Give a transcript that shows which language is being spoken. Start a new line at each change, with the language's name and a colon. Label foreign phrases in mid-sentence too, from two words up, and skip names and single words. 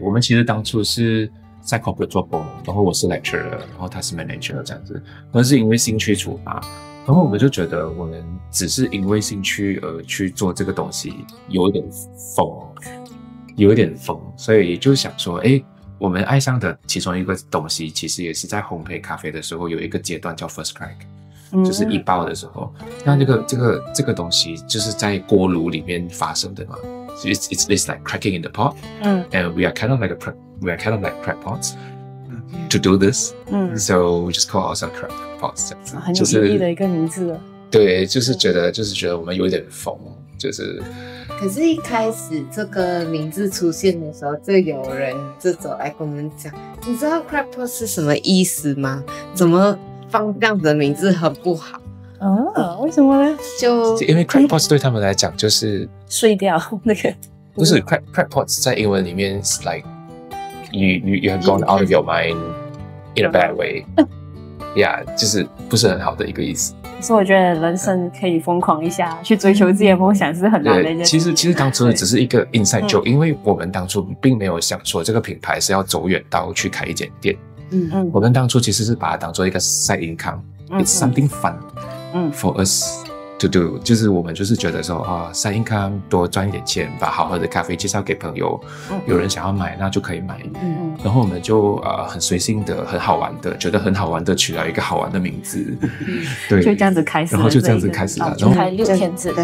Chinese: 我們其實當初是在 corporate 做工，然後我是 lecturer， 然後他是 manager 這樣子，但是因為興趣出發。然後我們就覺得，我們只是因為興趣而去做這個東西，有一點瘋，所以就想說，我們愛上的其中一個東西，其實也是在烘焙咖啡的時候有一個階段叫
English: first crack，
Chinese: 就是一爆的時候，那這個東西就是在鍋爐裡面發生的嘛，
English: it's like cracking in the pot，and we are kind of like crackpots to do this，so we just call ourselves crackpots，
Chinese: 很有意義的一個名字了。對，就是覺得我們有一點瘋，就是。可是，一開始這個名字出現的時候，就有人就走來跟我們講，你知道 Crackpot 是什麼意思嗎？怎麼放這樣子的名字很不好？為什麼呢？就因為 Crackpot 對他們來講就是碎掉那個。不是 Crackpot 在英文裡面是
English: like you have gone out of your mind in a bad way，yeah，
Chinese: 就是不是很好的一個意思。所以我覺得人生可以瘋狂一下，去追求自己的夢想是很難的一件事。其實當初只是一個
English: inside joke，
Chinese: 因為我們當初並沒有想說這個品牌是要走遠到去開一間店。我們當初其實是把它當做一個
English: side income， it's something fun for us to do，
Chinese: 就是我們就是覺得說
English: side income
Chinese: 多賺一點錢，把好喝的咖啡介紹給朋友，有人想要買那就可以買。然後我們就很隨性的、很好玩的，覺得很好玩的取了一個好玩的名字，對，就這樣子開始了，然後就這樣子開始了，然後開6天制，